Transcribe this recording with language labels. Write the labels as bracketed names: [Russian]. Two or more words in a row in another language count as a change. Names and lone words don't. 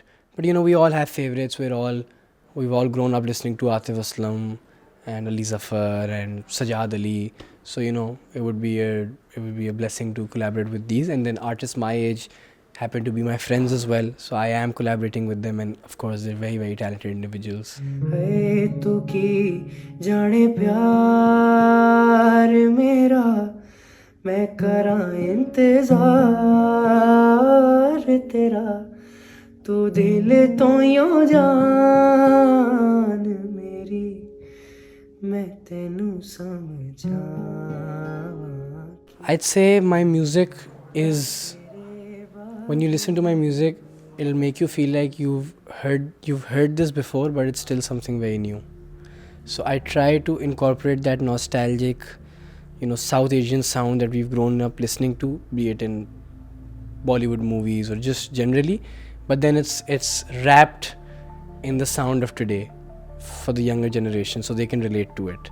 [English] But we all have favorites. We've all grown up listening to Atif Aslam and Ali Zafar and Sajad Ali. So it would be a blessing to collaborate with these. And then artists my age happen to be my friends as well. So I am collaborating with them, and of course they're very, very talented individuals. [Punjabi] Hey, ਤੂੰ ਕੀ ਜਾਣੇ ਪਿਆਰ ਮੇਰਾ ਮੈਂ ਕਰਾਂ ਇੰਤਜ਼ਾਰ ਤੇਰਾ ਤੂੰ ਦਿਲ ਤੋਂ ਯੂੰ ਜਾਨ ਮੇਰੀ ਮੈਂ ਤੈਨੂੰ ਸਮਝਾਵਾਂ. [English] I'd say my music is, when you listen to my music, it'll make you feel like you've heard this before, but it's still something very new. So I try to incorporate that nostalgic South Asian sound that we've grown up listening to, be it in Bollywood movies or just generally, but then it's wrapped in the sound of today for the younger generation, so they can relate to it.